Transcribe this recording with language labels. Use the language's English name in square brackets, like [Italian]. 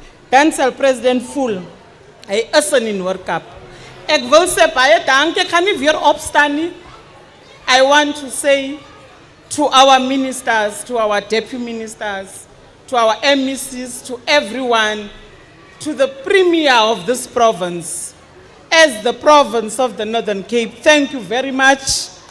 [Afrikaans] Dansal President Full, hy is in die Noord-Kaap. Ek wil sê baie dankie, ek gaan nie weer opstaan nie. [English] I want to say to our ministers, to our deputy ministers, to our MECs, to everyone, to the premier of this province, as the province of the Northern Cape, thank you very much.